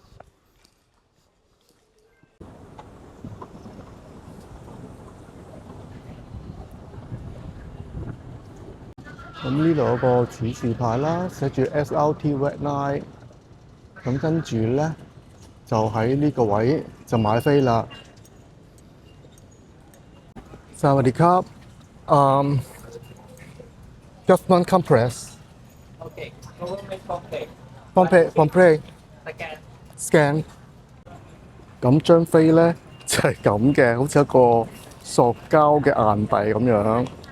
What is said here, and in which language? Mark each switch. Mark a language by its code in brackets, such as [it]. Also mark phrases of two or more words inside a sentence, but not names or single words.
[yue] 咁呢度有個指示牌啦，寫住 SRT Red Line。咁跟住咧就喺呢個位就買飛啦。 [th] สวัสดีครับ [en] Government Compress Okay, government complex. Pompeii Again, Scan。 [yue] 咁張飛咧就係咁嘅，好似一個塑膠嘅硬幣咁樣。